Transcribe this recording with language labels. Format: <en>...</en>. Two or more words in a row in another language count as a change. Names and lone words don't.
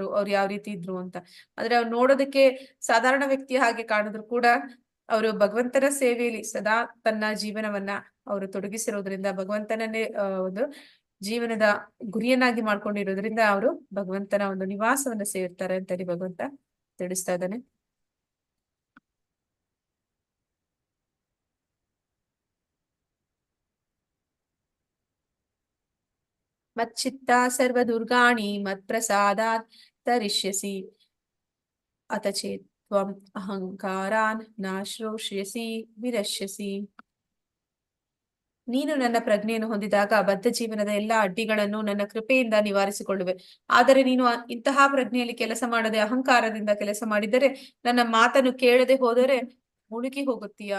<kn>ಅವ್ರು ಯಾವ ರೀತಿ ಇದ್ರು ಅಂತ ಆದ್ರೆ ಅವ್ರು ನೋಡೋದಕ್ಕೆ ಸಾಧಾರಣ ವ್ಯಕ್ತಿಯ ಹಾಗೆ ಕಾಣಿದ್ರು ಕೂಡ ಅವರು ಭಗವಂತನ ಸೇವೆಯಲ್ಲಿ ಸದಾ ತನ್ನ ಜೀವನವನ್ನ ಅವರು ತೊಡಗಿಸಿರೋದ್ರಿಂದ, ಭಗವಂತನನ್ನೇ ಒಂದು ಜೀವನದ ಗುರಿಯನ್ನಾಗಿ ಮಾಡ್ಕೊಂಡಿರೋದ್ರಿಂದ ಅವರು ಭಗವಂತನ ಒಂದು ನಿವಾಸವನ್ನ ಸೇರ್ತಾರೆ ಅಂತ ಹೇಳಿ ಭಗವಂತ ತಿಳಿಸ್ತಾ ಇದ್ದಾನೆ.</kn> <sa>ಮಚ್ಚಿತ್ತ ಸರ್ವ ದುರ್ಗಾಣಿ ಮತ್ ಪ್ರಸಾದಾತ್ ತರಿಷ್ಯಸಿ ಅಥ ಚೇತ್ ತ್ವಂ ಅಹಂಕಾರಾನ್ ನಾಶ್ರೋಷ್ಯಸಿ ವಿರಶ್ಯಸಿ.</sa> <kn>ನೀನು ನನ್ನ ಪ್ರಜ್ಞೆಯನ್ನು ಹೊಂದಿದಾಗ ಬದ್ಧ ಜೀವನದ ಎಲ್ಲಾ ಅಡ್ಡಿಗಳನ್ನು ನನ್ನ ಕೃಪೆಯಿಂದ ನಿವಾರಿಸಿಕೊಳ್ಳುವೆ. ಆದರೆ ನೀನು ಇಂತಹ ಪ್ರಜ್ಞೆಯಲ್ಲಿ ಕೆಲಸ ಮಾಡದೆ ಅಹಂಕಾರದಿಂದ ಕೆಲಸ ಮಾಡಿದರೆ, ನನ್ನ ಮಾತನ್ನು ಕೇಳದೆ ಹೋದರೆ ಮುಳುಗಿ ಹೋಗುತ್ತೀಯಾ.</kn>